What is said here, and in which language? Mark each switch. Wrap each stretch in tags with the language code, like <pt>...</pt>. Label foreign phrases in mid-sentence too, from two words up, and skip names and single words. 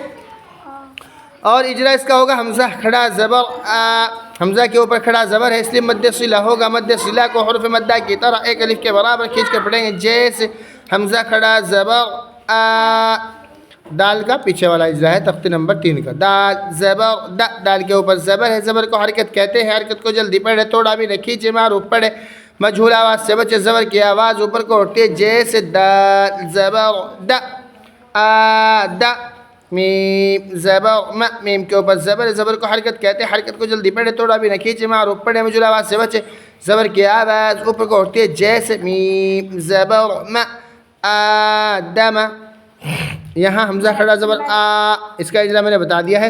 <ur>اور اجرا اس کا ہوگا حمزہ کھڑا زبر آ، حمزہ کے اوپر کھڑا زبر ہے اس لیے مد صلہ ہوگا، مد صلہ کو حروف مدہ کی طرح ایک الف کے برابر کھینچ کر پڑھیں گے، جیسے حمزہ کھڑا زبر آ، دال کا پیچھے والا اجرا ہے تختی نمبر 3 کا. دال زبر د، دال کے اوپر زبر ہے، زبر کو حرکت کہتے ہیں. حرکت کو جلدی پڑھے، تھوڑا بھی نہیں کھینچے معروف پڑھے. مجہول آواز سے بچے، زبر کی آواز اوپر کو اٹھتی ہے جیسے دال زبر د آ د. میم زبر م، میم کے اوپر زبر ہے، زبر کو حرکت کہتے ہیں. حرکت کو جلدی پڑھے، تھوڑا بھی نہیں کھینچے معروف پڑھے. مجہول آواز سے بچے، زبر کی آواز اوپر کو اٹھتی ہے جیسے میم زبر م آدم. یہاں حمزہ کھڑا زبر آ، اس کا اجرا میں نے بتا دیا ہے.</ur>